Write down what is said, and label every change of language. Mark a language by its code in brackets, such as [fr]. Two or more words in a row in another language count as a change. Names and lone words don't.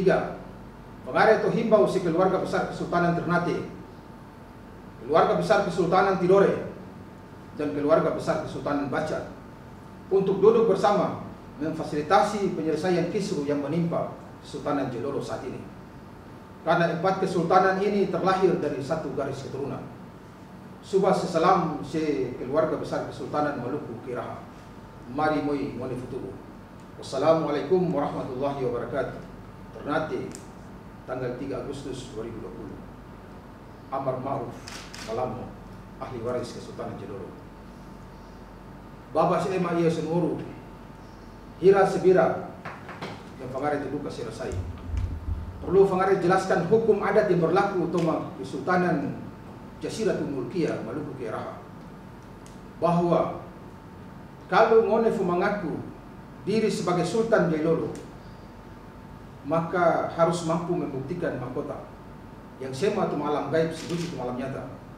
[id] Pengarah atau himbau si keluarga besar Kesultanan Ternate, keluarga besar Kesultanan Tidore, dan keluarga besar Kesultanan Bacan untuk duduk bersama memfasilitasi penyelesaian kisru yang menimpa Kesultanan Jailolo saat ini. Karena 4 kesultanan ini terlahir dari satu garis keturunan. [tft] Subah sesalam se [id] keluarga besar Kesultanan Maluku Kiraha. [tft] Mari moi ngoni futubu. [ar] والسلام عليكم ورحمة الله وبركاته. [id] Ternate tanggal 3 Agustus 2020. Amar Ma'ruf Malamo, ahli waris Kesultanan Jailolo. [tft] Baba Sema iya senuru hira sebira [id] yang pangare dibuka selesai. Perlu pangare jelaskan hukum adat yang berlaku untuk Kesultanan Jaziratul Mulkiyah Maluku Kiraha, bahwa kalau ngone mengaku diri sebagai Sultan Jailolo, maka harus mampu membuktikan mahkota yang sema itu malam gaib, sedusi itu malam nyata.